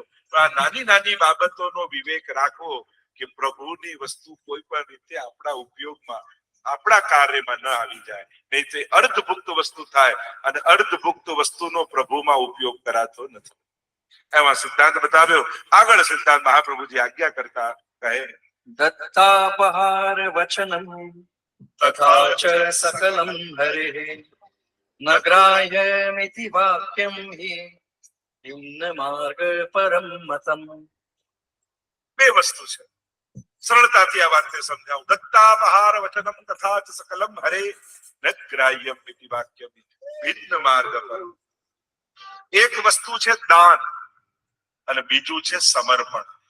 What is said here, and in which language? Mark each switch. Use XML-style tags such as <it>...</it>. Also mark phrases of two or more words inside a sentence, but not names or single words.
<gu>પણ આ નાની નાની બાબતોનો વિવેક રાખવો કે પ્રભુની વસ્તુ કોઈ પણ રીતે આપણા ઉપયોગમાં આપણા કાર્યમાં ન આવી જાય, નહીં તો અર્ધભુક્ત વસ્તુ થાય અને અર્ધભુક્ત વસ્તુનો પ્રભુમાં ઉપયોગ કરાતો નથી. એમાં સિદ્ધાંત બતાવ્યો. આગળ સિદ્ધાંત મહાપ્રભુજી આજ્ઞા કરતા કહે</gu> <sa>दत्तापहार वचनम तथा च सकलम हरे न ग्राह्यमिति वाक्यम हि निम्न मार्ग परम मतम.</sa> <gu>બે વસ્તુ છે, સરળતાથી આ વાતને સમજાવું.</gu> <sa>दत्तापहार वचनम तथा च सकलम हरे न ग्राह्यम इति वाक्यम भिन्न मार्ग परम.</sa> <gu>એક વસ્તુ છે દાન અને બીજું છે સમર્પણ.</gu>